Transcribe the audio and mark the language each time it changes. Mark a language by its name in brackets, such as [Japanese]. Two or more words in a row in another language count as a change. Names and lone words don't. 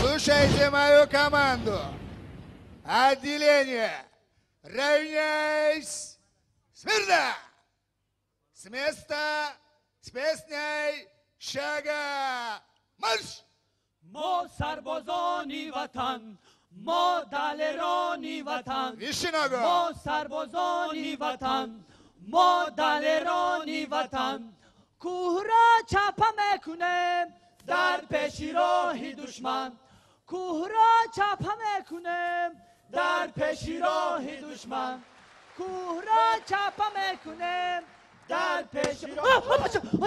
[Russian] Слушайте мою команду. Отделение. Равняйсь. Смирно. С места, с песней, шага, марш! [Tajik] Мо сарбозони Ватан, мо дилерони Ватан, мо сарбозони Ватан, мо дилерони Ватан. Кӯҳро чаппа мекунем дар пеши роҳи душман, кӯҳро чаппа мекунем дар пеши роҳи душман, кӯҳро чаппа мекунем дар пеши роҳ.